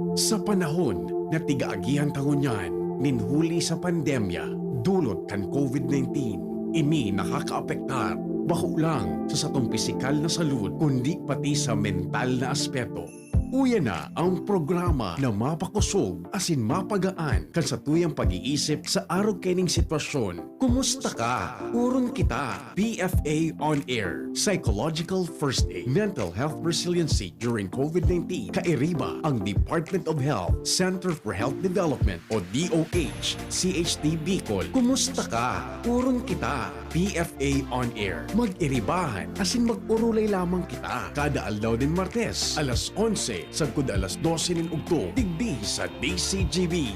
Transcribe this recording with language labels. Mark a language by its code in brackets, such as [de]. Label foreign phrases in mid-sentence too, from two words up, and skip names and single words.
[bik] Sa panahon na tigaagihan tangunyan, ninhuli sa pandemya, dulot kan COVID-19, ini nakakaapektar bako lang sa satong pisikal na salud, kundi pati sa mental na aspeto. Uya na ang programa na mapakusog asin mapagaan kan sa tuyang pag-iisip sa araw kening sitwasyon. Kumusta ka? Uron kita. PFA On Air. [en] Psychological First Aid. Mental Health Resiliency during COVID-19. [bik] Kairiba ang Department of Health, Center for Health Development o DOH, CHD Bicol. Kumusta ka? Uron kita. PFA On Air. Mag-iribahan asin mag-urulay lamang kita. Kada aldaw din Martes, alas 11 sagkod alas 12 nin ugto, digdi sa DCGB.